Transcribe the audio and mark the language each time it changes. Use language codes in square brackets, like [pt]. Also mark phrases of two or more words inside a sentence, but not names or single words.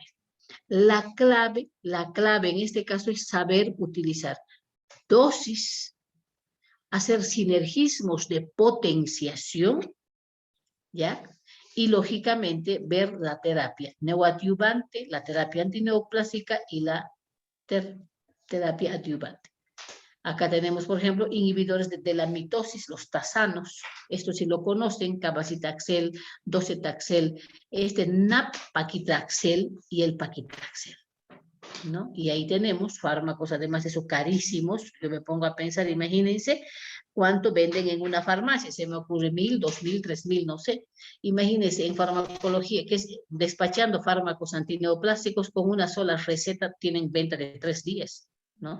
[es] La clave en este caso es saber utilizar dosis, hacer sinergismos de potenciación, ¿ya? Y lógicamente ver la terapia neoadyuvante, la terapia antineoplásica y la terapia adyuvante. Acá tenemos, por ejemplo, inhibidores de la mitosis, los tasanos. Esto sí lo conocen, cabazitaxel, docetaxel, nab-paclitaxel y el paclitaxel, ¿no? Y ahí tenemos fármacos, además de eso, carísimos. Yo me pongo a pensar, imagínense cuánto venden en una farmacia. Se me ocurre 1.000, 2.000, 3.000, no sé. Imagínense en farmacología, que es despachando fármacos antineoplásticos con una sola receta, tienen venta de 3 días, ¿no?